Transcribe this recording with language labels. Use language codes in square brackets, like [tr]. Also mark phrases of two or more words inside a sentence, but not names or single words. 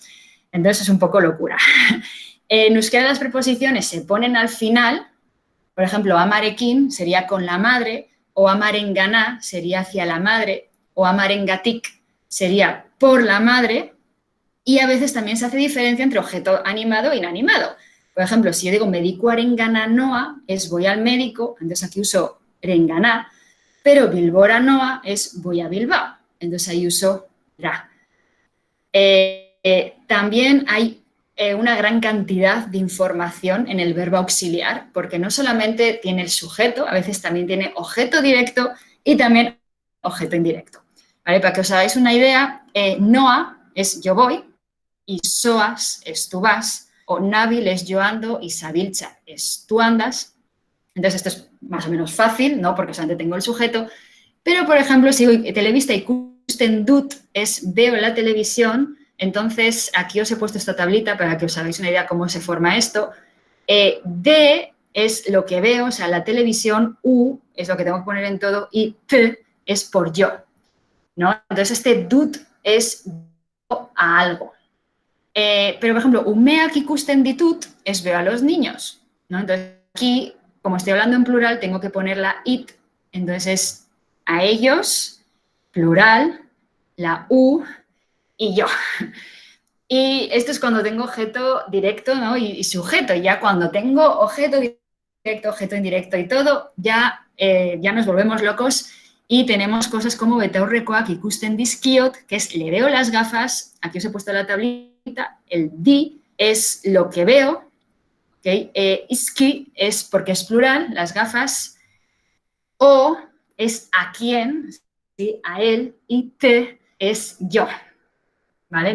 [es] Entonces es un poco locura. En euskera las preposiciones se ponen al final. Por ejemplo, amarekin sería con la madre, o amarengana sería hacia la madre, o amarengatik sería por la madre, y a veces también se hace diferencia entre objeto animado e inanimado. Por ejemplo, si yo digo [eu] mediku arengana noa, [es] es voy al médico, entonces aquí uso rengana, pero [eu] bilbora noa [es] es voy a Bilbao, entonces ahí uso ra. También hay una gran cantidad de información en el verbo auxiliar, porque no solamente tiene el sujeto, a veces también tiene objeto directo y también objeto indirecto. ¿Vale? Para que os hagáis una idea, noa es yo voy y soas es tú vas, o nabil es yo ando y sabilcha es tú andas. Entonces esto es más o menos fácil, ¿no? Porque solamente tengo el sujeto. Pero, por ejemplo, si digo [eu] televista y kusten dut [es] es veo la televisión. Entonces, aquí os he puesto esta tablita para que os hagáis una idea cómo se forma esto. D es lo que veo, o sea, la televisión, U es lo que tengo que poner en todo y T es por yo, ¿no? Entonces, este dut es yo a algo. Pero, por ejemplo, [eu] umeak ikusten ditut [es] es veo a los niños, ¿no? Entonces, aquí, como estoy hablando en plural, tengo que poner la it, entonces es a ellos, plural, la U y yo. Y esto es cuando tengo objeto directo, ¿no? y sujeto. Y ya cuando tengo objeto directo, objeto indirecto y todo, ya nos volvemos locos y tenemos cosas como [eu] betaurrekoak ikusten dizkiot, [es] que es le veo las gafas. Aquí os he puesto la tablita. El di es lo que veo. ¿Okay? Iski es porque es plural, las gafas. O es a quién, ¿sí? A él. Y te es yo. ¿Vale?